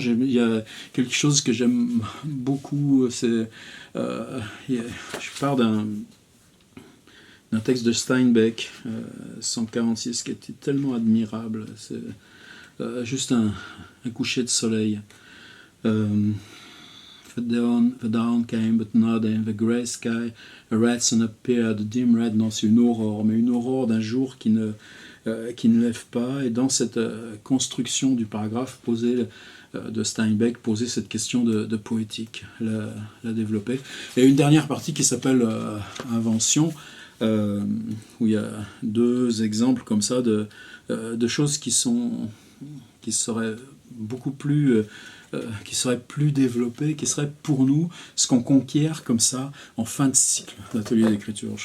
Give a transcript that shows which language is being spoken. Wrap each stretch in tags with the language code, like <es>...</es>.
<fr>Il y a quelque chose que j'aime beaucoup, c'est je pars d'un texte de Steinbeck, 146, qui était tellement admirable. C'est juste un coucher de soleil.</fr> <en>The dawn came, but not in the grey sky. A red sun appeared, a dim red.</en> <fr>Non, c'est une aurore, mais une aurore d'un jour qui ne lève pas. Et dans cette construction du paragraphe posé de Steinbeck, poser cette question de poétique, la développer. Et une dernière partie qui s'appelle Invention, où il y a 2 exemples comme ça de choses qui seraient beaucoup plus qui serait plus développé, qui serait pour nous ce qu'on conquiert comme ça en fin de cycle d'atelier d'écriture.</fr>